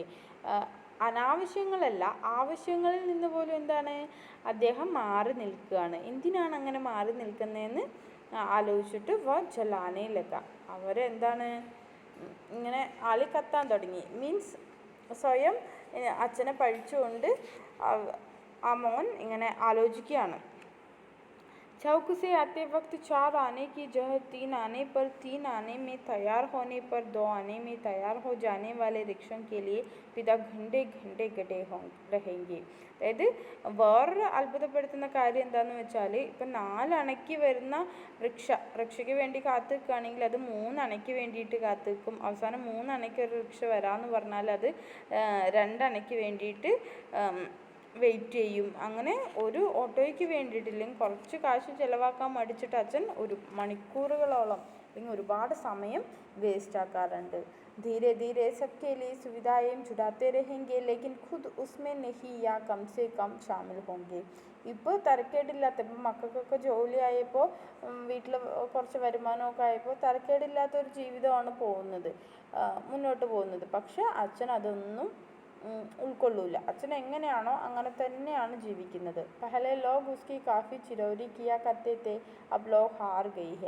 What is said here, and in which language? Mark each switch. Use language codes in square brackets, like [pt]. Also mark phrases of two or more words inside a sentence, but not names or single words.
[ml] അനാവശ്യങ്ങളല്ല, ആവശ്യങ്ങളിൽ നിന്ന് പോലും എന്താണ് അദ്ദേഹം മാറി നിൽക്കുകയാണ്. എന്തിനാണ് അങ്ങനെ മാറി നിൽക്കുന്നതെന്ന് ആലോചിച്ചിട്ട് വ [hi] जलाने लगा. [ml] അവരെന്താണ് ഇങ്ങനെ ആളി കത്താൻ തുടങ്ങി. മീൻസ് സ്വയം അച്ഛനെ പഴിച്ചുകൊണ്ട് ആ മോൻ ഇങ്ങനെ ആലോചിക്കുകയാണ്. [hi] चौक से आते वक्त 4 आने की जगह 3 आने पर, 3 आने में तैयार होने पर 2 आने में तैयार हो जाने वाले रिक्शों के लिए पिता घंटे घंटे गड़े रहेंगे. [ml] അതായത് വേറൊരു അത്ഭുതപ്പെടുത്തുന്ന കാര്യം എന്താണെന്ന് വെച്ചാൽ, ഇപ്പം 4 അണയ്ക്ക് വരുന്ന റിക്ഷയ്ക്ക് വേണ്ടി കാത്തു നിൽക്കുകയാണെങ്കിൽ അത് 3 അണയ്ക്ക് വേണ്ടിയിട്ട് കാത്തു നിൽക്കും. അവസാനം 3 അണയ്ക്ക് ഒരു റിക്ഷ വരാമെന്ന് പറഞ്ഞാൽ അത് 2 അണയ്ക്ക് വേണ്ടിയിട്ട് വെയിറ്റ് ചെയ്യും. അങ്ങനെ ഒരു ഓട്ടോയ്ക്ക് വേണ്ടിയിട്ടില്ലെങ്കിൽ കുറച്ച് കാശ് ചിലവാക്കാൻ മടിച്ചിട്ട് അച്ഛൻ ഒരു മണിക്കൂറുകളോളം അല്ലെങ്കിൽ ഒരുപാട് സമയം വേസ്റ്റ് ആക്കാറുണ്ട്. [hi] धीरे धीरे सबके लिए सुविधाएं जुटाते रहेंगे लेकिन खुद उसमें नहीं या कम से कम शामिल होंगे. [ml] ഇപ്പോൾ തരക്കേടില്ലാത്ത ഇപ്പം മക്കൾക്കൊക്കെ ജോലിയായപ്പോൾ വീട്ടിൽ കുറച്ച് വരുമാനമൊക്കെ ആയപ്പോൾ തരക്കേടില്ലാത്തൊരു ജീവിതമാണ് മുന്നോട്ട് പോകുന്നത്. പക്ഷെ അച്ഛൻ അതൊന്നും ഉൾക്കൊള്ളൂല. അച്ഛൻ എങ്ങനെയാണോ അങ്ങനെ തന്നെയാണ് ജീവിക്കുന്നത്. [hi] पहले लोग उसकी काफ़ी चिरौरी किया करते थे अब लोग हार गए हैं.